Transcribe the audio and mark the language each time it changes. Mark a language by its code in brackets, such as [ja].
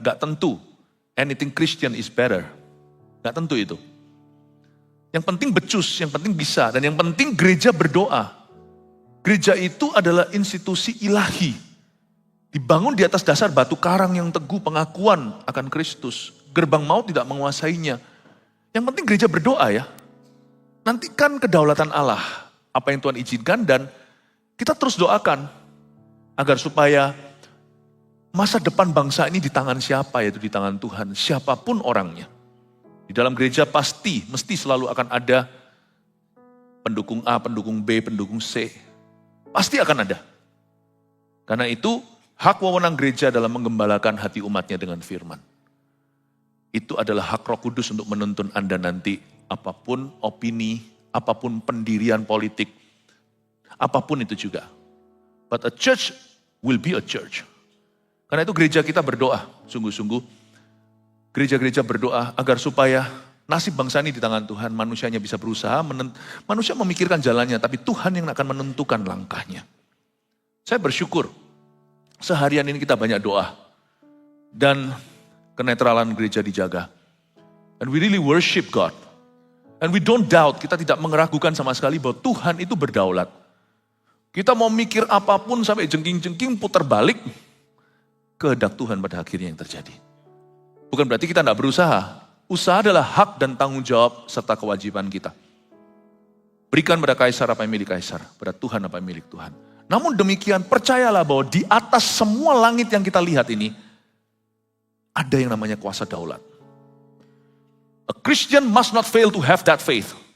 [id] Gak tentu [en] anything Christian is better. [id] Gak tentu itu. Yang penting becus, yang penting bisa, dan yang penting gereja berdoa. Gereja itu adalah institusi ilahi. Dibangun di atas dasar batu karang yang teguh, pengakuan akan Kristus. Gerbang maut tidak menguasainya. Yang penting gereja berdoa ya. Nantikan kedaulatan Allah. Apa yang Tuhan izinkan dan kita terus doakan. Agar supaya masa depan bangsa ini di tangan siapa, yaitu di tangan Tuhan. Siapapun orangnya. Di dalam gereja mesti selalu akan ada pendukung A, pendukung B, pendukung C. Pasti akan ada. Karena itu hak wewenang gereja dalam menggembalakan hati umatnya dengan firman. Itu adalah hak Roh Kudus untuk menuntun Anda nanti. Apapun opini, apapun pendirian politik, apapun itu juga. [en] But a church will be a church. [id] Karena itu gereja kita berdoa, sungguh-sungguh. Gereja-gereja berdoa agar supaya nasib bangsa ini di tangan Tuhan. Manusianya bisa berusaha, manusia memikirkan jalannya, tapi Tuhan yang akan menentukan langkahnya. Saya bersyukur, seharian ini kita banyak doa. Dan kenetralan gereja dijaga. [en] And we really worship God. And we don't doubt, [id] kita tidak meragukan sama sekali bahwa Tuhan itu berdaulat. Kita mau mikir apapun sampai jengking-jengking putar balik, kehendak Tuhan pada akhirnya yang terjadi. Bukan berarti kita tidak berusaha. Usaha adalah hak dan tanggung jawab serta kewajiban kita. Berikan pada Kaisar apa yang milik Kaisar, pada Tuhan apa yang milik Tuhan. Namun demikian percayalah bahwa di atas semua langit yang kita lihat ini, ada yang namanya kuasa daulat. [en] A Christian must not fail to have that faith.